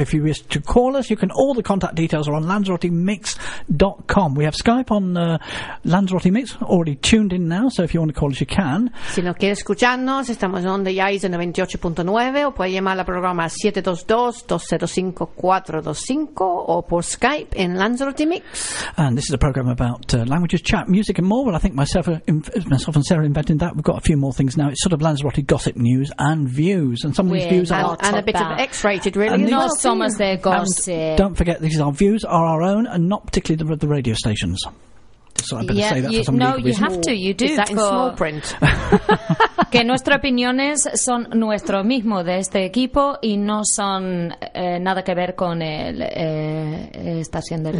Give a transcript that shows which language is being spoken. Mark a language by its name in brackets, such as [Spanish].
[English] If you wish to call us, you can. All the contact details are on lanzarotemix.com. We have Skype on Lanzarote Mix already tuned in now, so if you want to call us, you can. [Spanish] Si no quieres escucharnos, estamos en Yaiza 98.9, o puede llamar al programa 722 205 425, o por Skype en Lanzarote Mix. [English] And this is a program about languages, chat, music and more. Well, I think myself and Sarah invented that. We've got a few more things now. It's sort of Lanzarote gossip news and views, and some of these views are and a bit about. Of X-rated, really. No, some of their gossip. Don't forget, these are our views, are our own, and not particularly the radio stations. So I'm going to say that for some no, legal reason. No, you have to. You do. Is that in small print? [Spanish] Que nuestras opiniones son nuestro mismo de este equipo y no son nada que ver con el estación de radio,